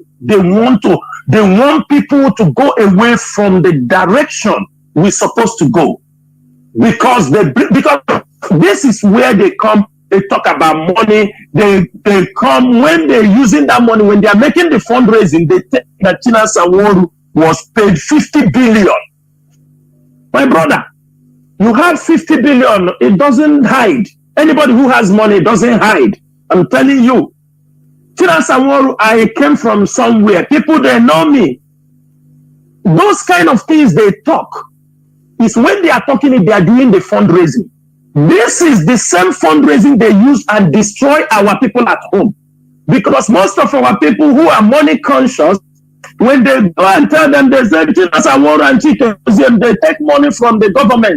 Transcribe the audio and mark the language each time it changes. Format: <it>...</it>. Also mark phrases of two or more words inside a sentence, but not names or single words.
<en>They want people to go away from the direction we're supposed to go. Because this is where they come, they talk about money, they come when they're using that money, when they're making the fundraising, they think that chinasa nworu was paid 50 billion. My brother, you have 50 billion, it doesn't hide. Anybody who has money doesn't hide. I'm telling you. Chinasa nworu, I came from somewhere. People, they know me. Those kind of things they talk is when they are talking, they are doing the fundraising. This is the same fundraising they use and destroy our people at home. Because most of our people who are money conscious, when they go and tell them, they say, Chinasa nworu and Chike, they take money from the government.</en>